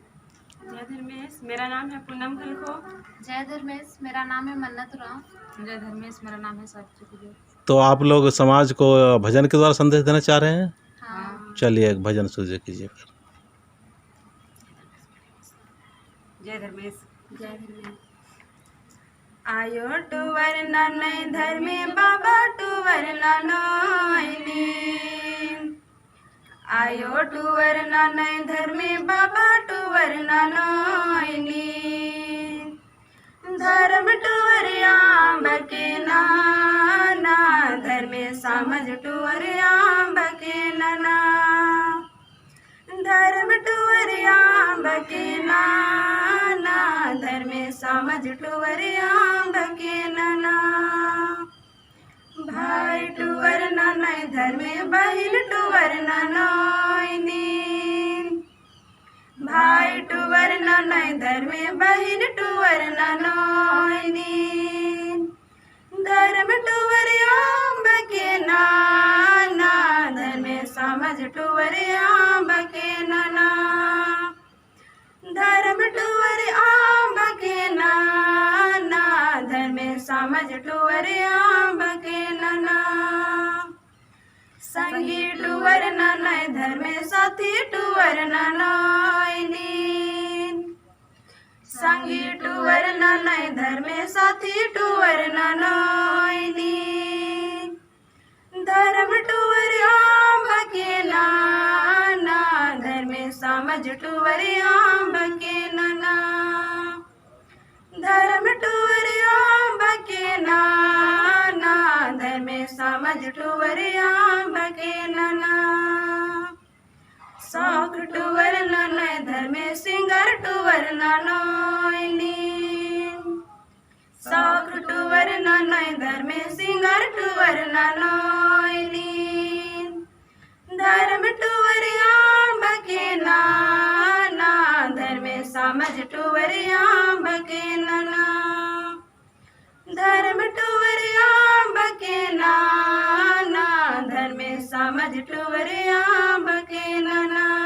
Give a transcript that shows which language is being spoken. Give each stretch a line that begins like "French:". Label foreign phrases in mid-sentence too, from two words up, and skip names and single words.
Hindi: जय धर्मेश, मेरा नाम है पूनम खलखो। जय धर्मेश, मेरा नाम है मन्नत उरांव। जय धर्मेश, मेरा नाम है सावित्री। तो आप लोग समाज को भजन के द्वारा संदेश देना चाह रहे हैं? हाँ। चलिए एक भजन सूझे कीजिए फिर। जय धर्मेश। जय धर्मेश।
Kurukh: आयो टूवर ननय धर्मे बाबा टूवर ननयनी। आयो टूवर ननय धर्मे बाबा टूवर ननयनी। धर्म टूवर आंब के नाना, धर्मे समझ टूवर आंब के नाना। धर्म टूवर आंब के नाना, धर्मे समझ टूवर आंब के नाना। भाई टूवर ननय धर्मे बहिन टूवर ननयनी। भाई टूवर ननय धर्मे बहिन टूवर ननयनी। धर्म टूवर आंब के नाना, धर्मे समझ टूवर आंब के नाना। धर्म टूवर आंब के नाना, धर्मे समझ टूवर आंब के नाना। संगी टूवर ननय धर्मे साथी टूवर ननयनी। संगी टूवर ननय धर्मे साथी टूवर ननयनी। धर्म टूवर आंब के नाना, धर्मे समझ टूवर आंब के नाना। धर्म टूवर आंब के नाना, धर्मे समझ टूवर आंब के नाना। शौक टूवर ननय धर्मे सिंगर टूवर ननयनी। शौक टूवर ननय धर्मे सिंगर टूवर ननयनी। धर्म टूवर आंब के नाना, धर्मे समझ टूवर आंब के नाना। धर्म टूवर आंब के नाना, धर्मे समझ टूवर आंब के नाना।